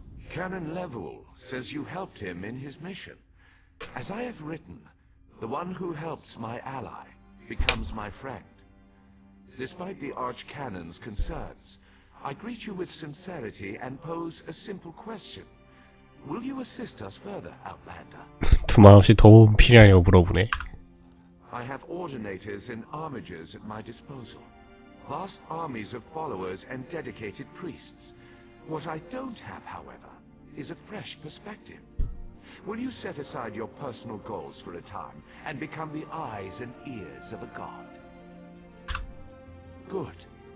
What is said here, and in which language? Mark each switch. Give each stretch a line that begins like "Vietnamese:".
English: Canon Levoul says you helped him in his mission. As I have written, the one who helps my ally becomes my friend. Despite the Archcanon's concerns, I greet you with sincerity and pose a simple question. Will you assist us further, Outlander?
Korean: 두말 없이 도움 필요하냐고 물어보네.
English: I have ordinators and armigers at my disposal. Vast armies of followers and dedicated priests. What I don't have, however, is a fresh perspective. Will you set aside your personal goals for a time and become the eyes and ears of a god? Good.